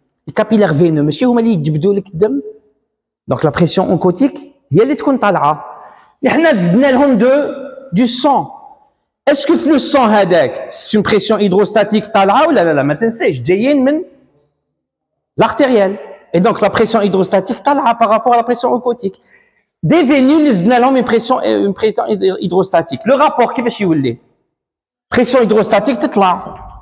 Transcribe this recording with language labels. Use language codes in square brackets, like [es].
[fr] Les capillaires veineux, [ar] ماشي هما اللي يجبدوا لك الدم. [fr] Donc la pression oncotique, [ar] هي اللي تكون طالعة. احنا زدنا لهم [fr] du sang. Est-ce que le sang [ar] هذاك [fr] c'est une pression hydrostatique [ar] طالعة ولا لا ما تنساش جايين [fr] من l'artérielle. Et donc la pression hydrostatique [ar] طالعة [fr] par rapport à la pression oncotique. Des vénus [ar] اللي زدنا لهم [fr] une pression hydrostatique. Le rapport [ar] كيفاش يولي؟ [fr] pression hydrostatique [ar] تطلع.